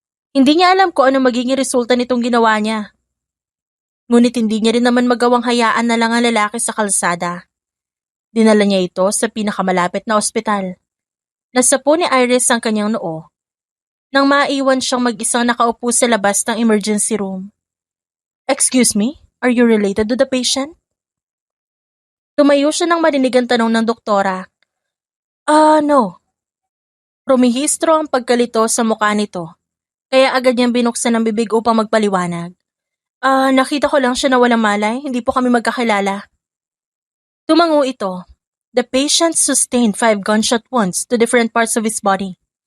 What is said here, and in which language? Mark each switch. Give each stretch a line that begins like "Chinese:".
Filipino: Hindi niya alam kung ano magiging resulta nitong ginawa niya. Ngunit hindi niya rin naman magawang hayaan na lang ang lalaki sa kalsada. Dinala niya ito sa pinakamalapit na ospital. Nasapo ni Iris ang kanyang noo nang maiwan siyang mag-isang nakaupo sa labas ng emergency room.
English: Excuse me, are you related to the patient?
Filipino: Tumayo siya nang marinig ang tanong ng doktora. No. Rumihistro ang pagkalito sa mukha nito, kaya agad niyang binuksan ang bibig upang magpaliwanag. Nakita ko lang siya na walang malay, hindi po kami magkakilala. Tumango ito.
English: The patient sustained 5 gunshot wounds to different parts of his body.